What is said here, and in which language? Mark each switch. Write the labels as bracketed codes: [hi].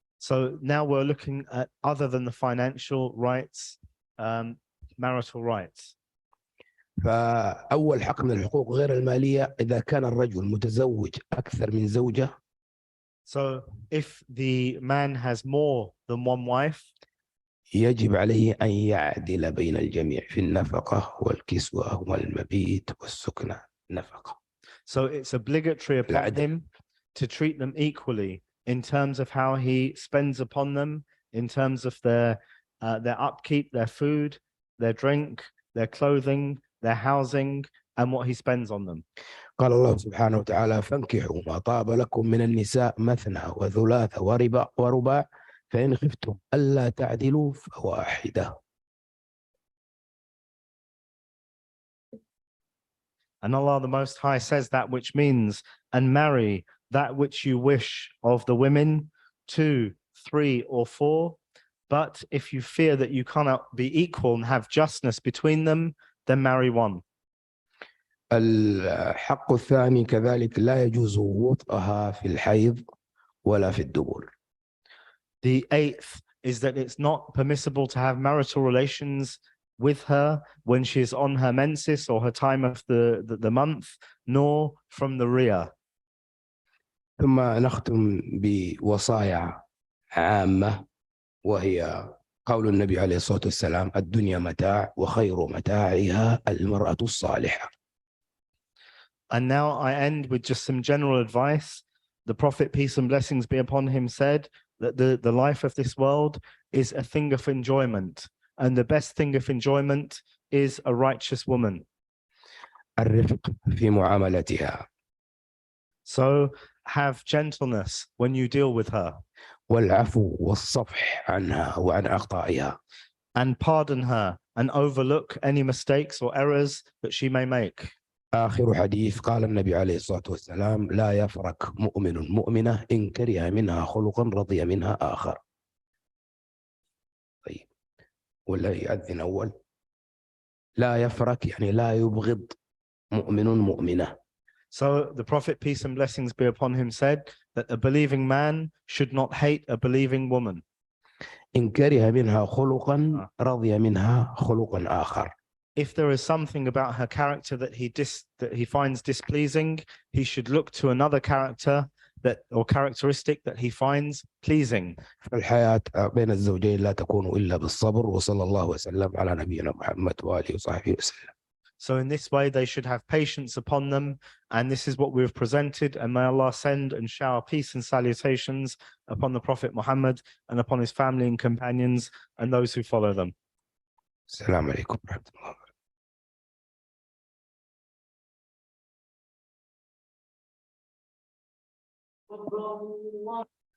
[en] So now we're looking at other than the financial rights, marital rights. [ar] فأول حق من الحقوق غير المالية إذا كان الرجل متزوج أكثر من زوجة. [en] So if the man has more than one wife, [ar] يجب عليه أن يعدل بين الجميع في النفقة والكسوة والمبيت والسكنة نفقة. [en] So it's obligatory upon him to treat them equally in terms of how he spends upon them, in terms of their upkeep, their food, their drink, their clothing, their housing, and what he spends on them. [ar] قال الله سبحانه وتعالى فانكحوا ما طاب لكم من النساء مثنى وثلاث ورباع فإن خفتم ألا تعدلوا فواحدة. [en] And Allah the Most High says that which means, and marry that which you wish of the women, 2, 3, or 4. But if you fear that you cannot be equal and have justness between them, then marry one. [ar] الحق الثاني كذلك لا يجوز وطئها في الحيض ولا في الدبر. [en] The 8th is that it's not permissible to have marital relations with her when she is on her menses or her time of the month, nor from the rear. [ar] ثم نختم بوصايا عامة وهي قول النبي عليه الصلاة والسلام الدنيا متاع وخير متاعها المرأة الصالحة. [en] And now I end with just some general advice. The Prophet, peace and blessings be upon him, said that the life of this world is a thing of enjoyment. And the best thing of enjoyment is a righteous woman. [ar] الرفق في معاملتها. [en] So have gentleness when you deal with her. [ar] والعفو والصفح عنها وعن أخطائها. [en] And pardon her and overlook any mistakes or errors that she may make. [ar] آخر حديث قال النبي عليه الصلاة والسلام لا يفرق مؤمن مؤمنة إن كره منها خلقا رضي منها آخر. طيب ولا يأذن أول. لا يفرق يعني لا يبغض مؤمن مؤمنة. [en] So the Prophet, peace and blessings be upon him, said that a believing man should not hate a believing woman. [ar] إن كره منها خلقا رضي منها خلقا آخر. [en] If there is something about her character that he finds displeasing, he should look to another character or characteristic that he finds pleasing. [ar] الحياة بين الزوجين لا تكون إلا بالصبر وصلى الله وسلم على نبينا محمد وآله وصحبه وسلم. [en] So in this way, they should have patience upon them. And this is what we've presented. And may Allah send and shower peace and salutations upon the Prophet Muhammad and upon his family and companions and those who follow them. [ar] Assalamu alaikum wa rahmatullah.